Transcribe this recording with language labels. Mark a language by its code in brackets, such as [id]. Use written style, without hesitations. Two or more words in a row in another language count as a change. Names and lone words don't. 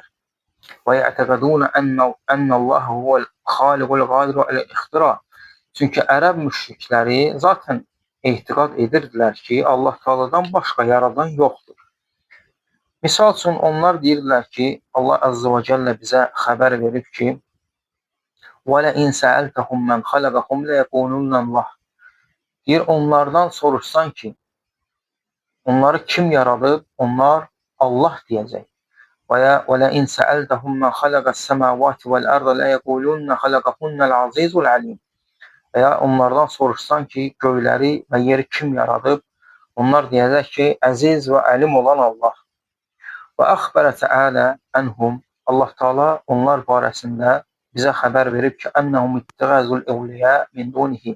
[ar] ويعتقدون أن الله هو الخالق القادر الاختراع. [az] Çünki ərəb müşrikləri zaten etiqad edirdilər ki, Allah Teala'dan başqa yaradan yoxdur. Misal üçün onlar deyirlər ki, Allah [ar] عز وجل [az] bizə xəbər verib ki, [ar] وَلَئِنْ سَأَلْتَهُمْ مَنْ خَلَقَهُمْ لَيَقُولُنَّ اللّٰهِ. [az] Deyir, onlardan soruşsan ki, onları kim yaradıb? Onlar Allah deyəcək. [ar] وَلَئِنْ سَأَلْتَهُمْ مَنْ خَلَقَ السَّمَاوَاتِ وَالْأَرْضَ لَيَقُولُنَّ خَلَقَهُنَّ الْعَزِيزُ الْعَلِيمُ. [az] Və ya onlardan soruşsan ki, göyləri və yeri kim yaradıb? Onlar deyəcək ki, əziz və əlim olan Allah. [ar] وأخبر تعالى عنهم. [az] Allah Teala onlar barəsində bizə xəbər verib ki, [ar] أنهم اتخذوا أولياء من دونه.